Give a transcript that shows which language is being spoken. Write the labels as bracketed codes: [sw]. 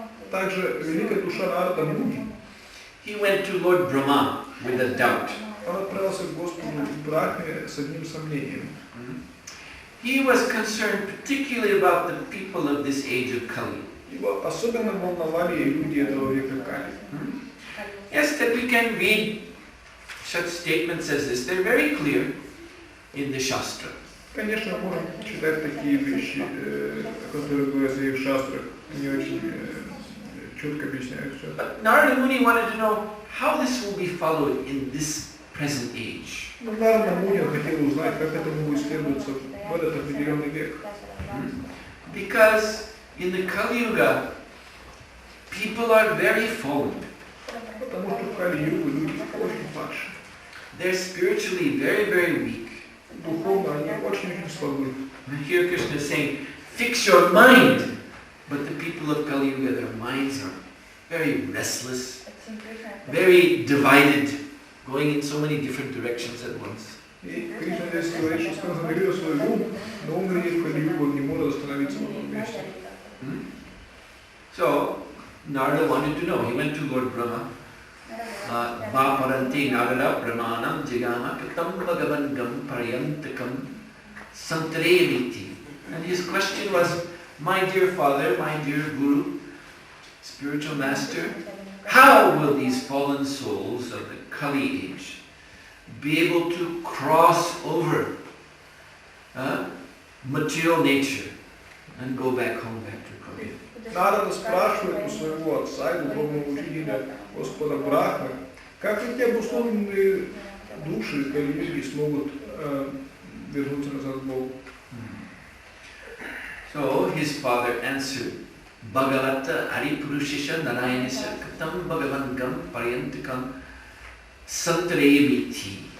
[ru] Также великая душа Нарада Муни, [en] he went to Lord Brahma with a doubt. [ru] он отправился к Господу Брахме с одним сомнением. [en] He was concerned particularly about the people of this age of Kali. [ru] Его особенно волновали люди этого века Кали. [en] Yes, that we can read such statements as this. They're very clear in the Shastra. [ru] Конечно, мы можем читать такие вещи, которые говорятся и в шастрах, не очень четко объясняет все. [en] But Narada Muni wanted to know how this will be followed in this present age. [ru] Но Нарада Муни хотел узнать, как этому будет следоваться в этот определенный век. [en] Because in the Kali Yuga, people are very fallen. [ru] Потому что в Кали-югу люди очень падшие. [en] They're spiritually very, very weak. [ru] Духовно они очень слабы. [en] And here Krishna is saying, fix your mind. But the people of Kali Yuga, their minds are very restless, very divided, going in so many different directions at once. [ru] И Кришна здесь говорит, что сконцентрируй свой ум, но он говорит, в Кали-югу он не может остановиться в одном месте. [en] So, Narada wanted to know. He went to Lord Brahma. [sa] Va paranti Narada Brahmanam jigama katam bhagavangam paryantakam santareviti. [en] And his question was, my dear father, my dear guru, spiritual master, how will these fallen souls of the Kali age be able to cross over material nature and go back home, back to Kali? [ru] Нарада спрашивает у своего отца и духовного учителя Господа Брахмы, как эти обусловленные души Кали-юги смогут вернуться назад к Богу. [en] So his father answered, [sa] Bhagavata Aripurushesha Narayanesa Katam Bhagavangam Paryantakam Santaremiti.